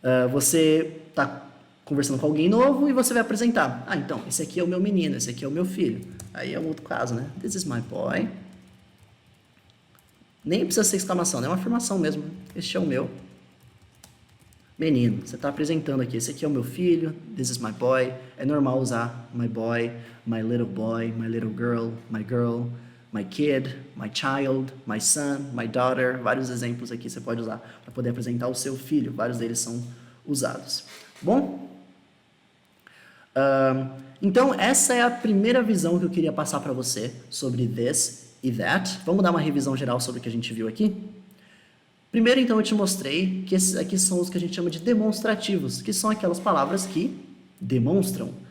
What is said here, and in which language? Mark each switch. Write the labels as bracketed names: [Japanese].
[Portuguese] Você está conversando com alguém novo e você vai apresentar. Então, esse aqui é o meu menino, esse aqui é o meu filho. Aí é um outro caso, né? [English] This is my boy. [Portuguese] Nem precisa ser exclamação, é uma afirmação mesmo. Este é o meu menino. Você está apresentando aqui, esse aqui é o meu filho, [English] this is my boy. [Portuguese] É normal usar [English] my boy, my little girl, my kid, my child, my son, my daughter. [Portuguese] Vários exemplos aqui você pode usar para poder apresentar o seu filho. Vários deles são usados. Bom? Então, essa é a primeira visão que eu queria passar para você sobre this e that. Vamos dar uma revisão geral sobre o que a gente viu aqui? Primeiro, então, eu te mostrei que esses aqui são os que a gente chama de demonstrativos, que são aquelas palavras que demonstram.